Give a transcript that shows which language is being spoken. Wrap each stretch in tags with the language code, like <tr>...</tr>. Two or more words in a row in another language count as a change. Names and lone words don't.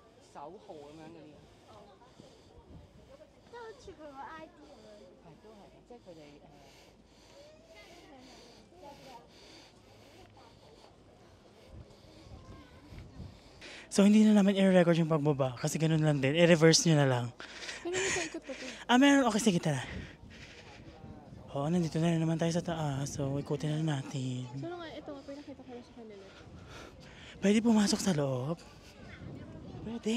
<yue>手號咁樣嗰啲啊。都好似佢個 ID 咁樣。係都係，即係佢哋</yue> <tl>So, hindi na namin i-record yung pagbaba kasi ganun lang din. I-reverse nyo na lang. Pero may ikot pa to. Meron. Okay, sige, tara. Oo, nandito na rin naman tayo sa taas. So, ikutin na natin. So nga, ito nga, pinakita ko lang sa kanila. Pwede pumasok sa loob? Pwede.</tl>